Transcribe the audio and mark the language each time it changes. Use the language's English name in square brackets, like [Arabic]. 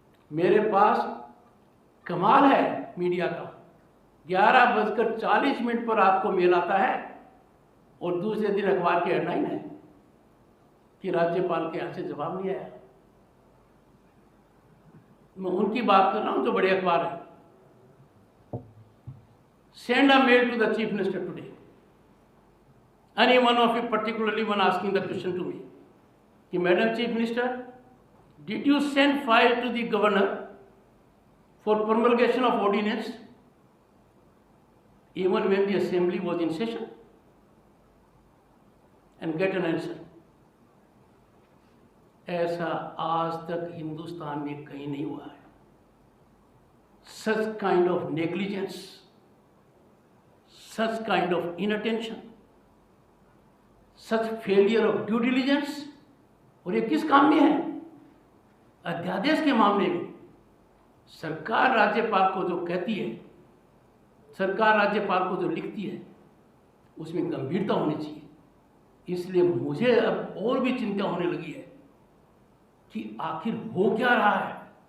[Hindi] मेरे पास कमाल है मीडिया का, 11:40 पर आपको मेल आता है और दूसरे दिन अखबार की हेडलाइन है कि राज्यपाल के यहां से जवाब नहीं आया। मैं उनकी बात कर रहा हूं जो बड़े अखबार है। [English] Send a mail to the Chief Minister today. Any one of you, particularly one asking the question to me, कि Madam Chief Minister, did you send file to the Governor for promulgation of ordinance even when the Assembly was in session? And get an answer. [Hindi] ऐसा आज तक हिंदुस्तान में कहीं नहीं हुआ है। [English] Such kind of negligence, such kind of inattention, such failure of due diligence। [Hindi] और ये किस काम में है? अध्यादेश के मामले में सरकार राज्यपाल को जो कहती है, सरकार राज्यपाल को जो लिखती है, उसमें गंभीरता होनी चाहिए। इसलिए मुझे अब और भी चिंता होने लगी है कि आखिर हो क्या रहा है।